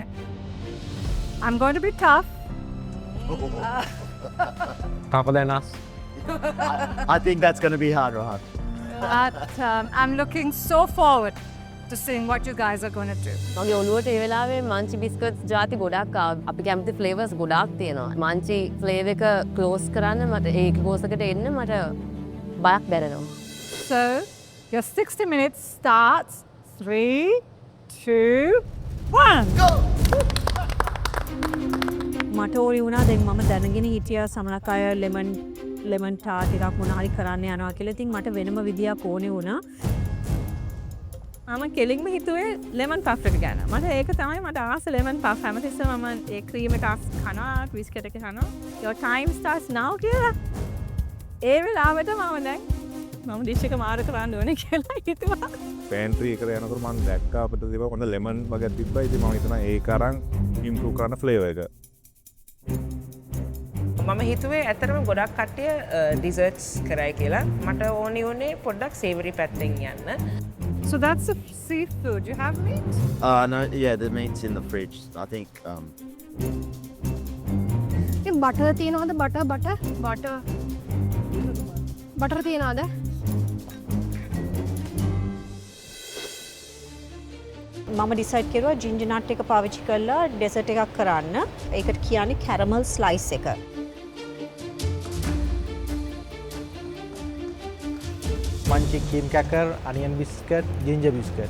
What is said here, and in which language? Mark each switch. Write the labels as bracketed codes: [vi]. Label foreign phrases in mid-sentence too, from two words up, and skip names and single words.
[en] I'm going to be tough. Tougher than us. I think that's going to be hard, Rohan. But I'm looking so forward to seeing what you guys are going to do. [si] මගේ ඔළුවට ඒ වෙලාවේ මංචි බිස්කට්ස් ජාති ගොඩක් අපි කැමති ෆ්ලේවර්ස් ගොඩක් තියෙනවා. මංචි ෆ්ලේවර් එක ක්ලෝස් කරන්න මට ඒක කෝසකට එන්න මට බයක් දැනෙනවා. [en] So your 60 minutes starts 3, 2, 1. Go! [si] මට ඕරි වුණා දැන් මම දැනගෙන හිටියා සමහරක් අය [en] lemon tart [si] ටිකක් මොන හරි කරන්න යනවා කියලා. ඉතින් මට වෙනම විදියක් ඕනේ වුණා. මම කෙලින්ම හිතුවේ ලෙමන් පෆ් එක ගැන. මට ඒක තමයි මට ආස ලෙමන් පෆ්. හැමතිස්සෙම මම ඒ ක්‍රීම් එක කනවා, බිස්කට් එක කනවා. [en] Your time starts now කියලා. [si] ඒ වෙලාවට මම දැන් මම ඩිෂ් එක මාරු කරන්න ඕනේ කියලා හිතුවා. පෑන්ට්‍රි එකට යනකොට මම දැක්කා අපිට තිබ්බා හොඳ ලෙමන් වගේ තිබ්බා. ඉතින් මම හිතනවා ඒක අරන් ඉම්ප්‍රූව් කරන්න ෆ්ලේවර් එක. මම හිතුවේ ඇත්තටම ගොඩක් කට්ටිය ඩිසර්ට්ස් කරයි කියලා. මට ඕනි උනේ පොඩ්ඩක් සේවරි පැත්තෙන් යන්න. [en] So that's a seafood. You have meat? No, yeah, the meat's in the fridge. I think. [si] Butter තියනවද? butter. Butter තියනවද? මම ඩිසයිඩ් කරුවා ජින්ජර් නට් එක පාවිච්චි කරලා ඩෙසර්ට් එකක් කරන්න. ඒකට කියන්නේ [en] caramel slice [si] එක. [en] Munchee cream cracker, onion biscuit, ginger biscuit.